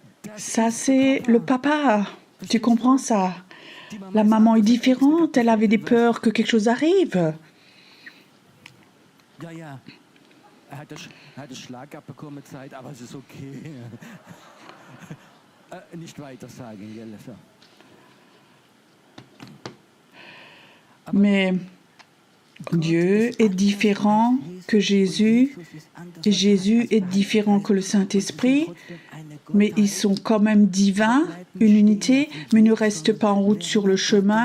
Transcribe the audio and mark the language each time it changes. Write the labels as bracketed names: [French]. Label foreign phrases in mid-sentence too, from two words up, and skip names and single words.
[French] Ça, c'est le papa. Tu comprends ça? La maman est différente. Elle avait des peurs que quelque chose arrive. [German] Ja, ja. Er hat Schlag abbekommen, Zeit, aber es ist okay. Nicht weiter sagen, gell? [French] Mais Dieu est différent que Jésus et Jésus est différent que le Saint-Esprit, mais ils sont quand même divins, une unité, mais ne reste pas en route sur le chemin.